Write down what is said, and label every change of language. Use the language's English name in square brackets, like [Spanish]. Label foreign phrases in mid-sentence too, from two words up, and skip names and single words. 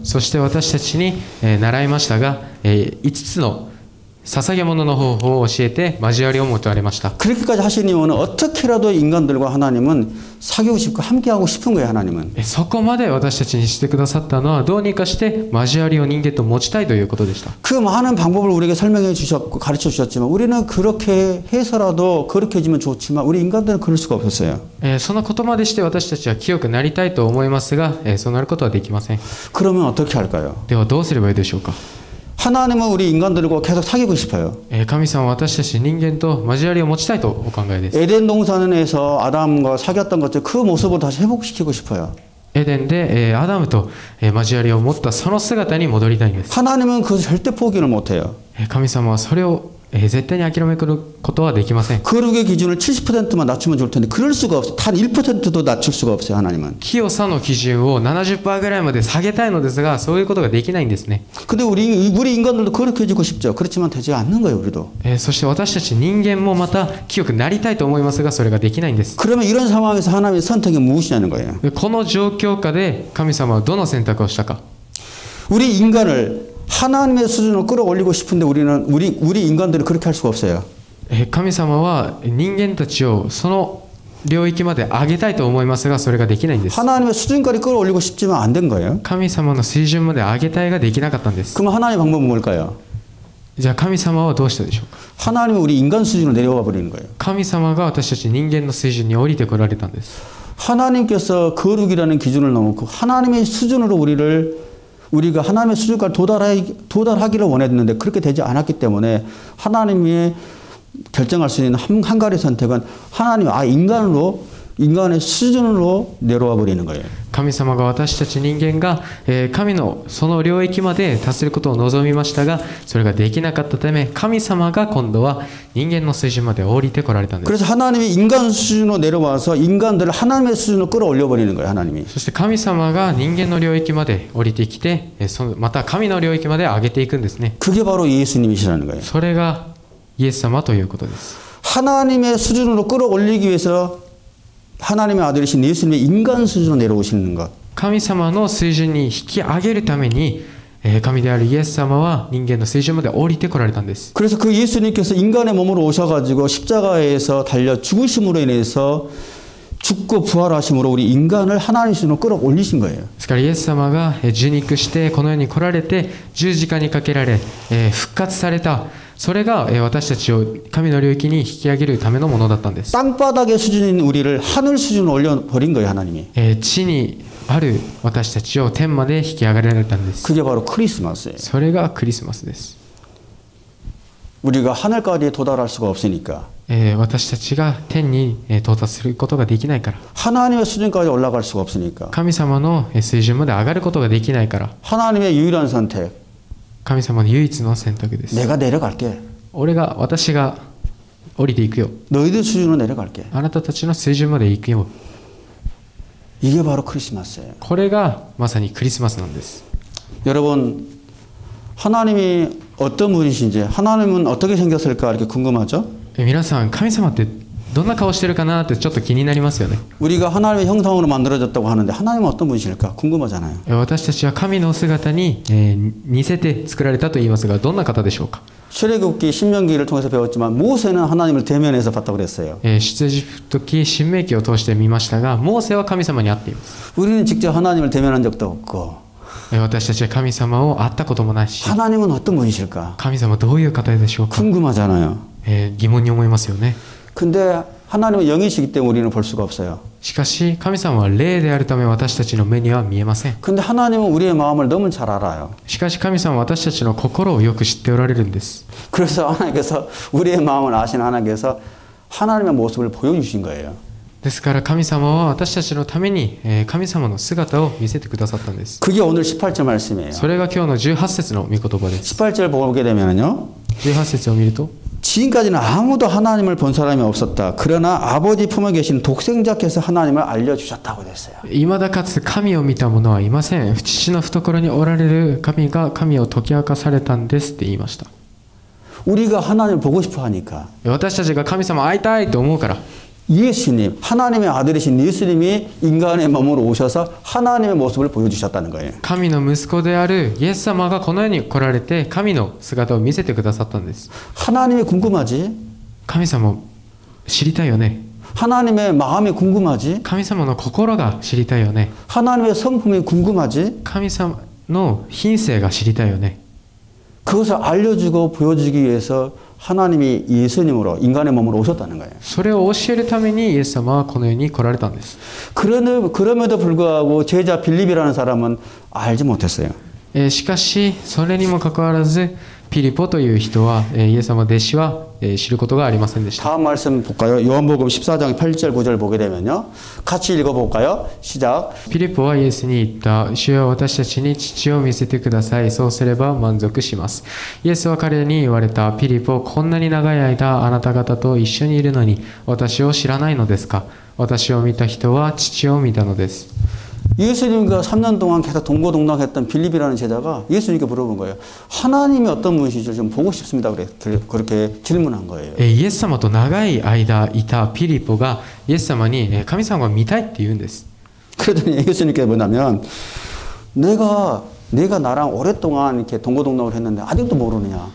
[Japanese] そして私たちに習いましたが5つの捧げ物の方法を教えて交わりを求めました。 [Korean] 그렇게까지 하신 이유는 어떻게라도 인간들과 하나님은 사귀고 싶고 함께하고 싶은 거예요. 하나님은. [Japanese] そこまで私たちにしてくださったのはどうにかして交わりを人間と持ちたいということでした。 [Korean] 그 많은 방법을 우리에게 설명해 주셨고 가르쳐 주셨지만 우리는 그렇게 해서라도 그렇게 해주면 좋지만 우리 인간들은 그럴 수가 없었어요. [Japanese] そのことまでして私たちは清くなりたいと思いますが、そうなることはできません。 [Korean] 그러면 어떻게 할까요? [Japanese] ではどうすればいいでしょうか。 [Korean] 하나님은 우리 인간들과 계속 사귀고 싶어요. [Japanese] 神様は私たち人間と交わりを持ちたいとお考えです。 [Korean] 에덴 동산에서 아담과 사귀었던 것들 그 모습을 다시 회복시키고 싶어요. [Japanese] エデンでアダムと交わりを持ったその姿に戻りたいんです。 [Korean] 하나님은 그것을 절대 포기를 못해요. [Japanese] 神様はそれを絶対に諦めることはできません。 [Korean] 거룩의 기준을 70%만 낮추면 좋을 텐데 그럴 수가 없어요. 단 1%도 낮출 수가 없어요. 하나님은. [Japanese] 清さの基準を 70% ぐらいまで下げたいのですが、そういうことができないんですね。 [Korean] 근데 우리 인간들도 그렇게 해주고 싶죠. 그렇지만 되지 않는 거예요. 우리도. [Japanese] そして私たち人間もまた清くなりたいと思いますが、それができないんです。 [Korean] 그러면 이런 상황에서 하나님의 선택이 무엇이냐는 거예요. [Japanese] この状況下で神様はどの選択をしたか。 [Korean] 우리 인간을 하나님의 수준으로 끌어올리고 싶은데 우리 인간들은 그렇게 할 수가 없어요. [Japanese] 神様は人間たちをその領域まで上げたいと思いますが、それができないんです。 [Korean] 하나님의 수준까지 끌어올리고 싶지만 안 된 거예요. [Japanese] 神様の水準まで上げたいができなかったんです。 [Korean] 그럼 하나님의 방법은 뭘까요? [Japanese] じゃあ神様はどうしたでしょうか。 [Korean] 하나님은 우리 인간 수준으로 내려와 버리는 거예요. [Japanese] 神様が私たち人間の水準に降りてこられたんです。 [Korean] 하나님께서 거룩이라는 기준을 넣어놓고 하나님의 수준으로 우리가 하나님의 수준까지 도달하기를 원했는데 그렇게 되지 않았기 때문에 하나님이 결정할 수 있는 한 가지 선택은 하나님 인간의 수준으로 내려와 버리는 거예요. [Japanese] 神様が私たち人間が神のその領域まで達することを望みましたが、それができなかったため神様が今度は人間の水準まで降りてこられたんです。 [Korean] 그래서 하나님이 인간 수준으로 내려와서 인간들을 하나님의 수준으로 끌어올려 버리는 거예요. 하나님이. [Japanese] そして神様が人間の領域まで降りてきて、また神の領域まで上げていくんですね。 [Korean] 그게 바로 예수님이시라는 거예요. [Japanese] それがイエス様ということです。 [Korean] 하나님의 수준으로 끌어올리기 위해서 하나님의 아들이신 예수님의 인간 수준으로 내려오시는 것. [Japanese] 神様の水準に引き上げるために神であるイエス様は人間の水準まで降りてこられたんです。 [Korean] 그래서 그 예수님께서 인간의 몸으로 오셔가지고 십자가에서 달려 죽으심으로 인해서 죽고 부활하심으로 우리 인간을 하나님 수준으로 끌어올리신 거예요. [Japanese] ですからイエス様が受肉してこの世に来られて十字架にかけられ復活された。それが私たちを神の領域に引き上げるためのものだったんです。 [Korean] 땅바닥의 수준인 우리를 하늘 수준으로 올려버린 거예요. 하나님이. [Japanese] 地にある私たちを天まで引き上げられたんです。 [Korean] 그게 바로 크리스마스예요. [Japanese] それがクリスマスです。 [Korean] 우리가 하늘까지 도달할 수가 없으니까 [Japanese] 私たちが天に到達することができないから、 [Korean] 하나님의 수준까지 올라갈 수가 없으니까 [Japanese] 神様の水準まで上がることができないから、 [Korean] 하나님의 유일한 선택 [Japanese] 神様の唯一の選択です。 [Korean] 내가 내려갈게. [Japanese] 私が降りていくよ。 [Korean] 너희들 수준으로 내려갈게. [Japanese] あなたたちの水準まで行くよ。 [Korean] 이게 바로 크리스마스예요. [Japanese] これがまさにクリスマスなんです。 [Korean] 여러분 하나님이 어떤 분이신지 하나님은 어떻게 생겼을까 이렇게 궁금하죠? [Japanese] 皆さん神様ってどんな顔してるかなってちょっと気になりますよね。 [Korean] 우리가 하나님의 형상으로 만들어졌다고 하는데 하나님은 어떤 분이실까 궁금하잖아요. [Japanese] 私たちは神の姿に似せて作られたと言いますが、どんな方でしょうか。 [Korean] 출애굽기 신명기를 통해서 배웠지만 모세는 하나님을 대면해서 봤다고 그랬어요. [Japanese] 出エジプト記新明記を通して見ましたが、モーセは神様に会っています。 [Korean] 우리는 직접 하나님을 대면한 적도 없고 [Japanese] 私たちは神様を会ったこともないし、 [Korean] 하나님은 어떤 분이실까 [Japanese] 神様どういう方でしょうか。 [Korean] 궁금하잖아요. [Japanese] 疑問に思いますよね。 [Korean] 근데 하나님은 영이시기 때문에 우리는 볼 수가 없어요. [Japanese] しかし神様は霊であるため私たちの目には見えません。 [Korean] 근데 하나님은 우리의 마음을 너무 잘 알아요. [Japanese] しかし神様は私たちの心をよく知っておられるんです。 [Korean] 그래서 하나님께서 우리의 마음을 아시는 하나님께서 하나님의 모습을 보여주신 거예요. [Japanese] ですから神様は私たちのために神様の姿を見せてくださったんです。 [Korean] 그게 오늘 18절 말씀이에요. [Japanese] それが今日の18節の御言葉です。 [Korean] 18절 보게 되면요. [Japanese] 18 節を見ると [Korean] 지금까지는 아무도 하나님을 본 사람이 없었다. 그러나 아버지 품에 계신 독생자께서 하나님을 알려주셨다고 됐어요. [Japanese] いまだかつて神を見た者はいません。父の懐におられる神が神を解き明かされたんですって言いました。 [Korean] 우리가 하나님을 보고 싶어 하니까 [Japanese] 私たちが神様会いたいと思うから [Korean] 예수님, 하나님의 아들이신 예수님이 인간의 몸으로 오셔서 하나님의 모습을 보여주셨다는 거예요. [Japanese] 神の息子であるイエス様がこの世に来られて神の姿を見せてくださったんです。 [Korean] 하나님이 궁금하지? [Japanese] 神様を知りたいよね。 [Korean] 하나님의 마음이 궁금하지? [Japanese] 神様の心が知りたいよね。 [Korean] 하나님의 성품이 궁금하지? [Japanese] 神様の品性が知りたいよね。 [Korean] 그것을 알려주고 보여주기 위해서 하나님이 예수님으로 인간의 몸으로 오셨다는 거예요. [Japanese] それを教えるためにイエス様はこの世に来られたんです。 [Korean] 그럼에도 불구하고 제자 빌립이라는 사람은 알지 못했어요. [Japanese] しかしそれにもかかわらずピリポという人はイエス様の弟子は知ることがありませんでした。 [Korean] 다음 말씀 볼까요? 요한복음 14장 8절 9절 보게 되면요. 같이 읽어볼까요? 시작. [Japanese] ピリポはイエスに言った。主よ私たちに父を見せてください。そうすれば満足します。イエスは彼に言われた。ピリポ、こんなに長い間あなた方と一緒にいるのに私を知らないのですか。私を見た人は父を見たのです。 [Korean] 예수님과 3년 동안 계속 동고동락했던 빌립이라는 제자가 예수님께 물어본 거예요. 하나님이 어떤 분이실지 좀 보고 싶습니다. 그렇게 질문한 거예요. [Japanese] イエス様と長い間いたピリポがイエス様に神様が見たいって言うんです。 [Korean] 그러더니 예수님께 뭐냐면 내가 나랑 오랫동안 이렇게 동고동락을 했는데 아직도 모르느냐.